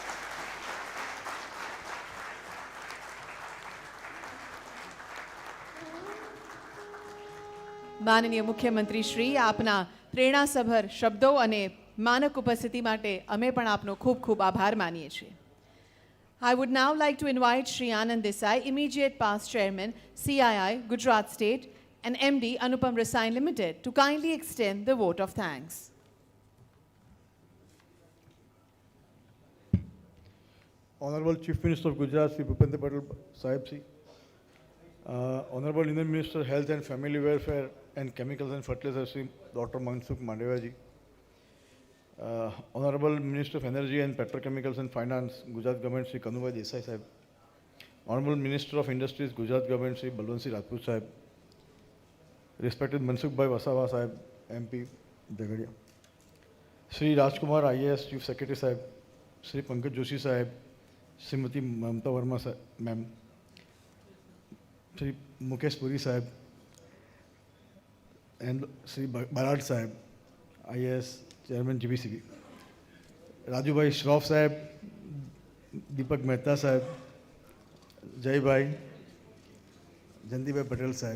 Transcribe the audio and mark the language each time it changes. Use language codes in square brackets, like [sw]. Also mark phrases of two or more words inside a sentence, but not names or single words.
[gu] માનનીય મુખ્યમંત્રી શ્રી, આપના પ્રેરણાસભર શબ્દો અને માનક ઉપસ્થિતિ માટે અમે પણ આપનો ખૂબ ખૂબ આભાર માનીએ છીએ. [en] I would now like to invite Shri Anand Desai, immediate past chairman, CII, Gujarat State, and MD, Anupam Rasayan Limited, to kindly extend the vote of thanks. Honorable Chief Minister of Gujarat, Sri Bhupendra Patel Sahib, Honorable Indian Minister of Health and Family Welfare and Chemicals and Fertilizers, Sri Dr. Mansukh Mandaviya ji, Honorable Minister of Energy and Petrochemicals and Finance, Gujarat Government, Sri Kanubhai Desai Sahib, Honorable Minister of Industries, Gujarat Government, Sri Balwant Rajput Sahib, respected Mansukh Bhai Wasawa Sahib, MP, Dagadia, Sri Rajkumar IAS Chief Secretary Sahib, Sri Pankaj Joshi Sahib, Srimati Mamta Verma Ma'am, Sri Mukesh Puri Sahib, and Sri Barad Sahib, IAS Chairman GBCB, Raju Bhai Shroff Sahib, Deepak Mehta Sahib, Jai Bhai, Janti Bhai Patel Sahib.